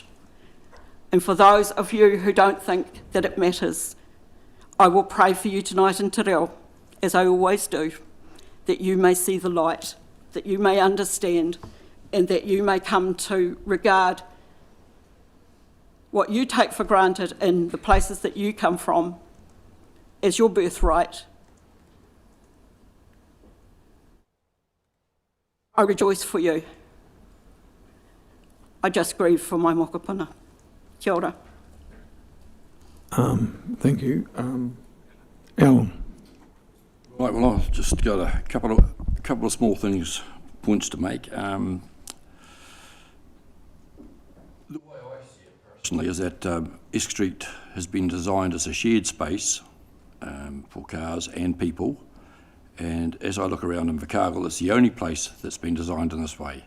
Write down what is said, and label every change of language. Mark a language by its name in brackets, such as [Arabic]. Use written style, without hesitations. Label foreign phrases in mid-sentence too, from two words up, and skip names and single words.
[English] And for those of you who don't think that it matters, I will pray for you tonight in Te Reo, as I always do, that you may see the light, that you may understand, and that you may come to regard what you take for granted in the places that you come from as your birthright. I rejoice for you. I just grieve for my mokopuna. [Māori] Kia ora. [English] Thank you. Alan. Right, well, I've just got a couple of small points to make. is that Esk Street has been designed as a shared space for cars and people, and as I look around in Invercargill, it's the only place that's been designed in this way.